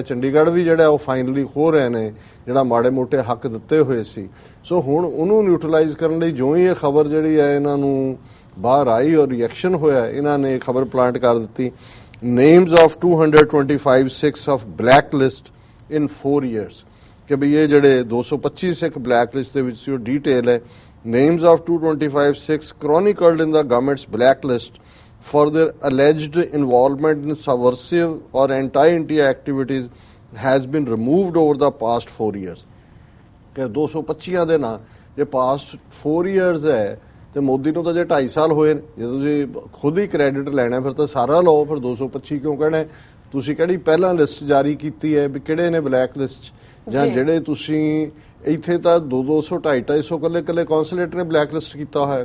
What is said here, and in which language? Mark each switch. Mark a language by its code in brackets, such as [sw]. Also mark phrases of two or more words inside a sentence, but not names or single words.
[pa] ਚੰਡੀਗੜ੍ਹ ਵੀ ਜਿਹੜਾ ਉਹ ਫਾਈਨਲੀ ਖੋ ਰਹੇ ਨੇ ਜਿਹੜਾ ਮਾੜੇ ਮੋਟੇ ਹੱਕ ਦਿੱਤੇ ਹੋਏ ਸੀ। ਸੋ ਹੁਣ ਉਹਨੂੰ ਨਿਊਟਰਲਾਈਜ਼ ਕਰਨ ਲਈ ਜੋ ਹੀ ਇਹ ਖਬਰ ਜਿਹੜੀ ਹੈ ਇਹਨਾਂ ਨੂੰ ਬਾਹਰ ਆਈ ਔਰ ਰਿਐਕਸ਼ਨ ਹੋਇਆ, ਇਹਨਾਂ ਨੇ ਖਬਰ ਪਲਾਂਟ ਕਰ ਦਿੱਤੀ, [en] names of 225 Sikhs of black list in 4 years, [pa] ਕਿ ਵੀ ਇਹ ਜਿਹੜੇ 225 ਸਿੱਖ [en] black list [pa] ਦੇ ਵਿੱਚ ਸੀ ਉਹ ਡੀਟੇਲ ਹੈ। [en] names of 225 ਸਿੱਖs chronicled in the government's blacklist for their alleged involvement in subversive or anti-India activities has been removed over the past 4 years, [pa] ਕਿ 225 ਦੇ ਨਾਂ ਜੇ [en] past 4 years [pa] ਹੈ ਤੇ ਮੋਦੀ ਨੂੰ ਤਾਂ ਜੇ 2.5 ਸਾਲ ਹੋਏ ਨੇ, ਜੇ ਤੁਸੀਂ ਖੁਦ ਹੀ ਕ੍ਰੈਡਿਟ ਲੈਣਾ ਫਿਰ ਤਾਂ ਸਾਰਾ ਲਓ, ਫਿਰ 225 ਕਿਉਂ ਕਹਿਣਾ? ਤੁਸੀਂ ਕਿਹੜੀ ਪਹਿਲਾਂ ਲਿਸਟ ਜਾਰੀ ਕੀਤੀ ਹੈ ਵੀ ਕਿਹੜੇ ਨੇ [en] black list, [pa] ਜਾਂ ਜਿਹੜੇ ਤੁਸੀਂ ਇੱਥੇ ਤਾਂ 200 250 ਕੱਲੇ ਕੌਂਸੂਲੇਟ ਨੇ [en] black list [pa] ਕੀਤਾ ਹੋਇਆ।